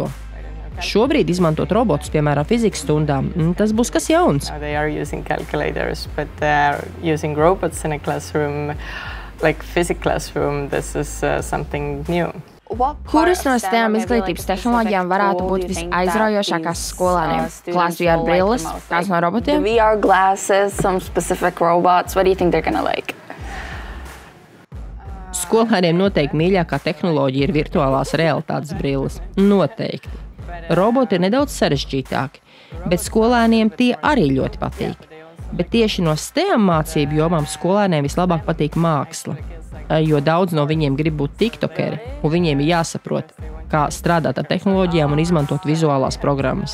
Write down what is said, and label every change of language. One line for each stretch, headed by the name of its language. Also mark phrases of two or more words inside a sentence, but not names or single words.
Latvian: Šobrīd izmantot robotus, piemēram, fizikas stundām, tas būs kas jauns. Kuras no STEM izglītības tehnoloģijām varētu būt visaizraujošākās skolēniem? Klās VR brilles, kāds no robotiem?
English: The VR glasses, some specific robots. What do you think they're gonna like?
Latvian: Skolēniem noteikti mīļākā tehnoloģija ir virtuālās realitātes brilles. Noteikti. Roboti ir nedaudz sarežģītāki, bet skolēniem tie arī ļoti patīk. Bet tieši no STEM mācību jomām skolēniem vislabāk patīk māksla, jo daudz no viņiem grib būt tiktokeri, un viņiem ir jāsaprot, kā strādāt ar tehnoloģijām un izmantot vizuālās programmas.